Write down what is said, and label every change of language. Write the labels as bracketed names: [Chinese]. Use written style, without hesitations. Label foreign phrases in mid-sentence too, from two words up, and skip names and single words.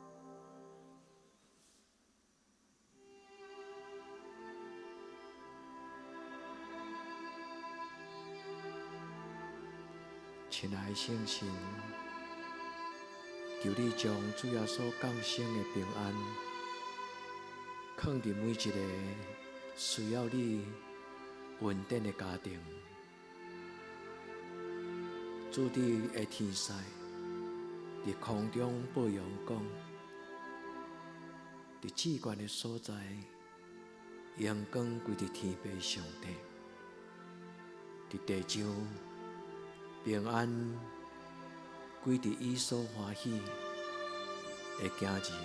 [Min Nan Chinese] 亲爱的圣神，求你将主耶稣降生的平安放入每一个需要你稳定的家庭。主你的天使伫空中报扬讲，伫至高的所在，阳光归伫天父上帝，伫地上平安归伫伊所欢喜的囝儿。